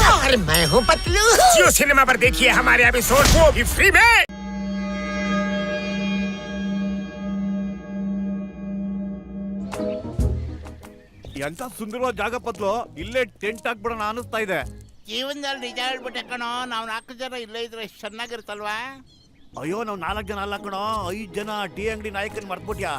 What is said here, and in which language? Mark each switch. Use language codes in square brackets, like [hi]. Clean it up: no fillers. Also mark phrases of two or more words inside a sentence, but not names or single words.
[hi] अरे मैं हूँ पतलू। जियो सिनेमा पर देखिए हमारे एपिसोड को भी फ्री में। [kn] ಎಂತ ಸುಂದರವಾದ ಜಾಗ ಪತ್ಲು, ಇಲ್ಲೇ ಟೆಂಟ್ ಹಾಕ್ಬಿಡೋಣ ಅನಿಸ್ತಾ ಇದೆ. ಜೀವನದಲ್ಲಿ ನಿಜ ಹೇಳ್ಬಿಟ್ಟೆ ಕಣೋ, ನಾವು 4 ಜನ ಇಲ್ಲೇ ಇದ್ರೆ ಎಷ್ಟು ಚೆನ್ನಾಗಿರುತ್ತಲ್ವಾ? ಅಯ್ಯೋ, ನಾವು 4 ಜನ ಅಲ್ಲ ಕಣೋ, 5 ಜನ. ಟೀ ಅಂಗಡಿ ನಾಯಕನ್ ಮರ್ತ್ಬಿಟ್ಯಾ?